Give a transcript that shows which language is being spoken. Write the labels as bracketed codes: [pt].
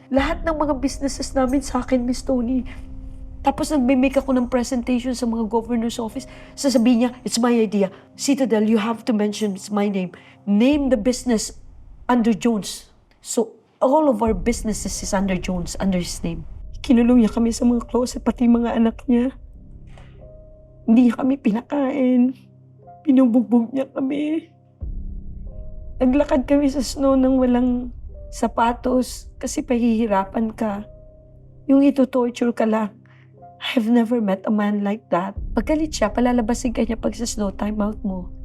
[tl] Lahat ng mga businesses namin sa akin, Miss Tony. Tapos nagme-make ako ng presentation sa mga governor's office. [en] Sasabihin niya, it's my idea. Citadel, you have to mention it's my name. Name the business under Jones. So, all of our businesses is under Jones, under his name. [tl] Kinulong niya kami sa mga closet, pati mga anak niya. Hindi niya kami pinakain. Pinubugbog niya kami. Naglakad kami sa snow nang walang sapatos kasi pahihirapan ka. Yung ito-torture ka lang. [en] I've never met a man like that. [tl] Pagkalit siya, palalabasin ka niya pag sa snow timeout mo.